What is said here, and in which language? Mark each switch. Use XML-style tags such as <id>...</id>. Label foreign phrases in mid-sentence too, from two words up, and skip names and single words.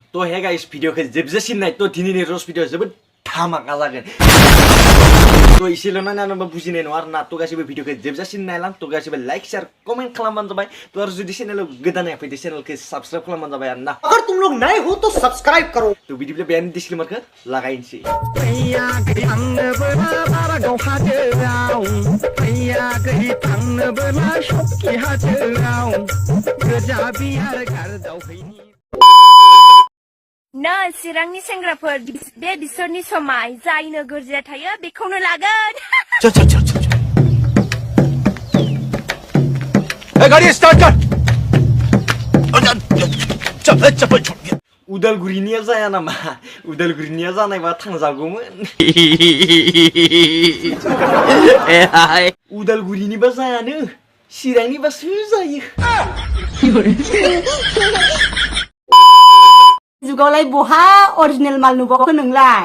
<brx>तो हे गाइस भिडियोखौ जोबजासिम नाय तो दिनैनि रस भिडियो जोबोद धामाका जागोन तो इसेल' नायनानैबा बुजिनाय नङा आरोना तो गासिबो भिडियोखौ जोबजासिम नायलां तो गासिबो</brx> <en>like share comment</en> <brx>खालामबानो जाबाय तो आरो जुदि चैनेलाव गोदान फैदो चैनेलखौ सब्सक्राइब खालामबानो जाबाय आरोना</brx> <hi>अगर तुम लोग नए हो तो सब्सक्राइब करो</hi> <brx>तो बिदिब्ला बेयावनो डिस्क्लेमारखौ लागायनोसै ना चिरांनि सेंग्राफोर बे बिसोरनि समाय जाय नोगोरजिया थायो बेखौनो लागोन</brx> <hi>चल चल चल चल ए गाड़ी स्टार्ट कर चल चप्पल छोड़ गया</hi> <brx>उदालगुरिनिया जाया नामा उदालगुरिनिया जानायबा थांजागौमोन उदालगुरिनिबा जायानो चिरांनिबासो जायो जुगावलाय बहा अरिजिनेल माल नुबावखो नोंलाय</brx>